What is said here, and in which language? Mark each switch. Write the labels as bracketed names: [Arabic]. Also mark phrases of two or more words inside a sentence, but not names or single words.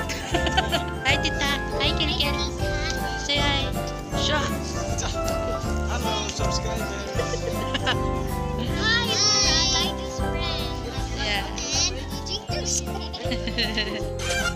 [English] Hi tita! Hi Kiri-Kiri! Say hi! Siya! Hello, subscriber! Hi, I like this friend. Yeah. And you do